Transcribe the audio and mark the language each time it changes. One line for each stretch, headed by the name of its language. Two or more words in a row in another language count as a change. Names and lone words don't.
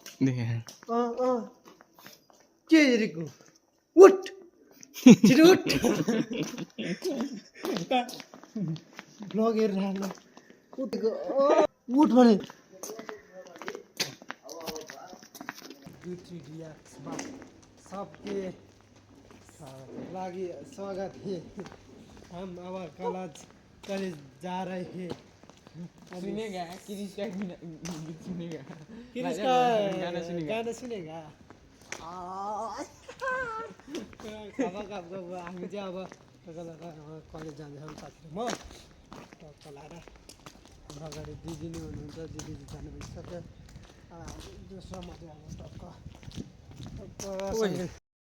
Nepali: के हेरेको उठ छिटो उठ ब्लग हेरेर उठेको उठ भने
Hindi: सबके लागि स्वागत है हम अब कॉलेज जा रहे हैं सुनेगा किरिश का सुनेगा किरिश का गाना सुनेगा
Nepali: अब हामी चाहिँ अब कलेज जाँदैछौँ साथी म टक्क लाएर हाम्रो अगाडि दिदी नै हुनुहुन्छ दिदी जानु भइसक्यो दोस्रो म चाहिँ अब टक्क